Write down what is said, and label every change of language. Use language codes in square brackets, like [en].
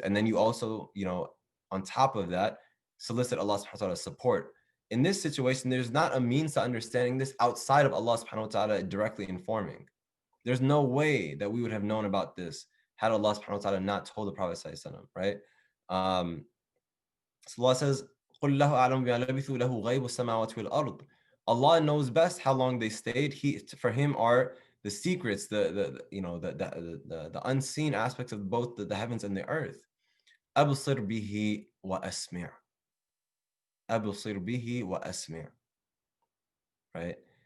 [en] And then you also, on top of that, solicit Allah subhanahu wa ta'ala's support. In this situation, there's not a means to understanding this outside of Allah subhanahu wa ta'ala directly informing. There's no way that we would have known about this had Allah subhanahu wa ta'ala not told the Prophet sallallahu alaihi wasallam, right? So Allah says, [ar] قُلْ لَهُ أَعْلَمُ بِمَا لَبِثُوا لَهُ غَيْبُ السَّمَاوَاتِ وَالْأَرْضِ. [en] Allah knows best how long they stayed. For Him are the secrets, the unseen aspects of both the heavens and the earth. [ar] أَبْصِرْ بِهِ وَأَسْمِعْ. أَبْصِرْ بِهِ وَأَسْمِعْ. [en] Right?